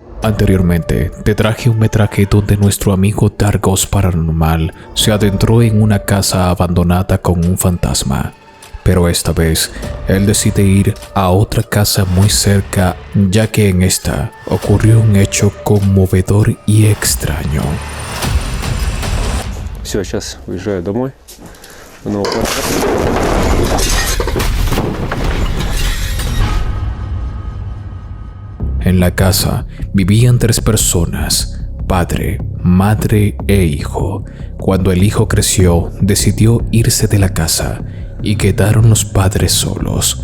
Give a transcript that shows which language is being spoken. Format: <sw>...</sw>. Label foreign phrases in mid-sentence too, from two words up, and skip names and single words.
<es>Anteriormente, te traje un metraje donde nuestro amigo Dargos Paranormal se adentró en una casa abandonada con un fantasma. Pero esta vez, él decide ir a otra casa muy cerca, ya que en esta ocurrió un hecho conmovedor y extraño.</es> <ru>Все, сейчас уезжаю домой. Но...</ru> <es>En la casa vivían 3 personas, padre, madre e hijo. Cuando el hijo creció, decidió irse de la casa y quedaron los padres solos.</es>